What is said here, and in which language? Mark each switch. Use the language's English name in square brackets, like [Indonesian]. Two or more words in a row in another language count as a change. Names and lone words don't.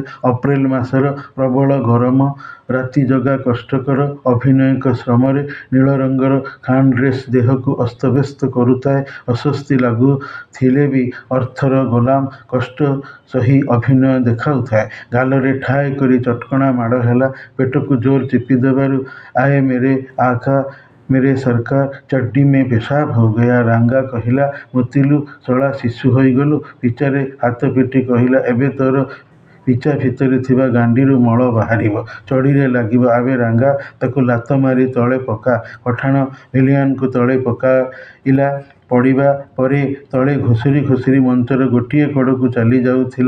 [Odia] ଅପ୍ରେଲ ମାସର ପ୍ରବଳ ଗରମ ରାତିଯଗା କଷ୍ଟକର ଅଭିନୟିକ ଶ୍ରମରେ ନୀଳ ରଙ୍ଗର ଖାନ୍ ଡ୍ରେସ୍ ଦେହକୁ ଅସ୍ତବ୍ୟସ୍ତ କରୁଥାଏ। ଅସ୍ୱସ୍ତି ଲାଗୁଥିଲେ ବି ଅର୍ଥର ଗୋଲାମ କଷ୍ଟ ସହି ଅଭିନୟ ଦେଖାଉଥାଏ। ଗାଲରେ ଠାଏ କରି ଚଟକଣା ମାଡ଼ ହେଲା। ପେଟକୁ ଜୋର ଚିପିଦେବାରୁ [Hindi] आए मेरे आका मेरे सरकार, चड्डी में पेशाब हो गया। [Odia] ରାଙ୍ଗା କହିଲା, ମୁତିଲୁ ଶଳା, ଶିଶୁ ହୋଇଗଲୁ। ପିଚାରେ ହାତ ପିଟି କହିଲା, ଏବେ ତୋର ପିଚା ଭିତରେ ଥିବା ଗାଣ୍ଡିରୁ ମଳ ବାହାରିବ, ଚଡ଼ିରେ ଲାଗିବ। ଆବେ ରାଙ୍ଗା, ତାକୁ ଲାତ ମାରି ତଳେ ପକା। ପଠାଣ ଭିଲିଆନକୁ ତଳେ ପକାଇଲା। ପଡ଼ିବା ପରେ ତଳେ ଘୁଷୁରି ଘୁଷୁରି ମଞ୍ଚର ଗୋଟିଏ କଡ଼କୁ ଚାଲି ଯାଉଥିଲା।